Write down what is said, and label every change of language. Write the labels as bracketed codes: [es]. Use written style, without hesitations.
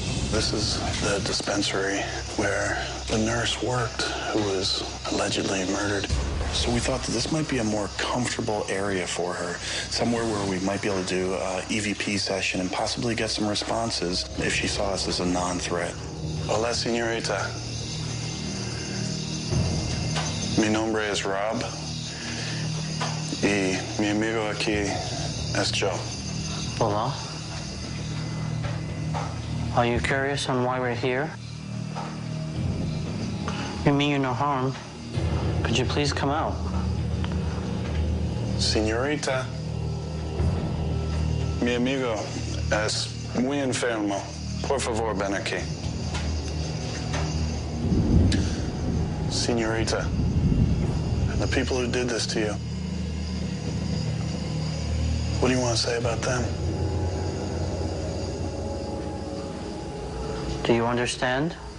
[en] This is the dispensary where the nurse worked who was allegedly murdered. So we thought that this might be a more comfortable area for her, somewhere where we might be able to do an EVP session and possibly get some responses if she saw us as a non-threat. [es] Hola, señorita. Mi nombre es Rob, y mi amigo aquí es Joe. Hola. [en] Are you curious on why we're here? We mean you no harm. Could you please come out? [es] Señorita, mi amigo es muy enfermo. Por favor, ven aquí. [en] Señorita, the people who did this to you, what do you want to say about them? Do you understand?